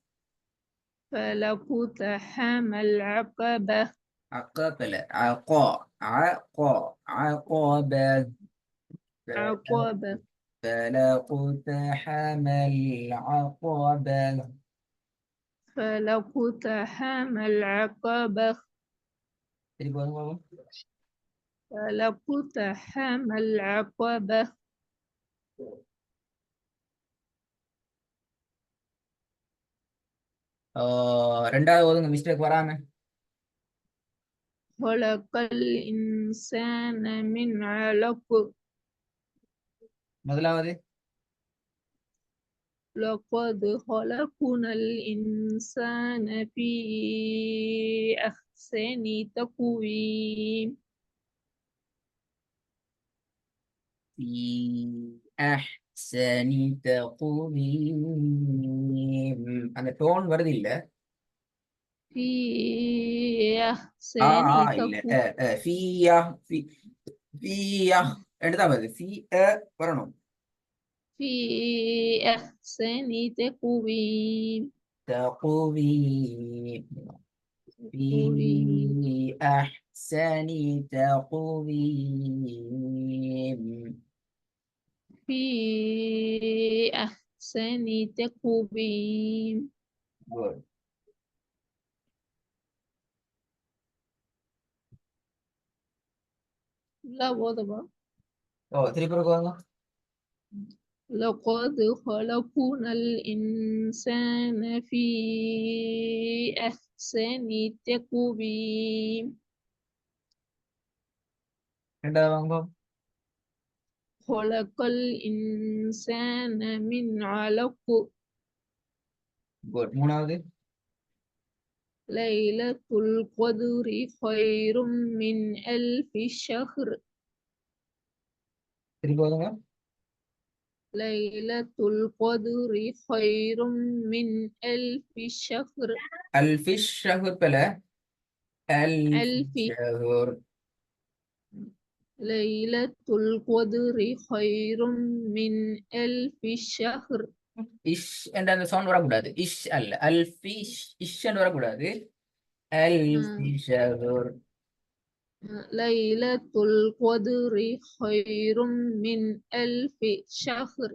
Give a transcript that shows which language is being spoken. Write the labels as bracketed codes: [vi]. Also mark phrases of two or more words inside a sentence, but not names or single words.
[ar] فلقتحم العقبة. عقبة عقابة. عقبة. فلقتحم العقبة. فلقتحم العقبة. [ta] திருப்பி போதுங்க. [ar] فلقتحم العقبة. [ta] ரெண்டாவது ஓதுங்க, மிஸ்டேக் வராம. [ar] خلق الإنسان من علق. [ta] முதலாவது [ar] لقد خلقنا الإنسان في أحسن تقويم. في أحسن تقويم. [ta] அந்த டோன் வருது இல்ல. [ar] في [ta] இல்ல [ar] أحسن تقويم. [ta] فيயா فيயா எடுத்தா வருது. வரணும். [ar] في أحسن تقويم. تقويم. في أحسن تقويم. في أحسن تقويم. [en] Good. [ar] لا وضع. [ta] திருப்பி போங்க. [ar] لقد خلقنا الإنسان في أحسن تقويم. [ta] ரெண்டாவது வாங்க. [ar] خلق الإنسان من علق. [ta] Good. மூணாவது [ar] ليلة القدر خير من ألف شهر. [ta] திருப்பி போதுங்க. [ar] ليلة القدر خير من ألف شهر. ألف الشهر بلا. ألف ألف شهر. ليلة القدر خير من ألف شهر. [ta] இஷ் என்ற அந்த சவுண்ட் வரக்கூடாது. இஷ் அல்ல, அல்ஃபி இஷ் என்று வரக்கூடாது. [ar] ألف شهر. ليلة القدر خير من ألف شهر.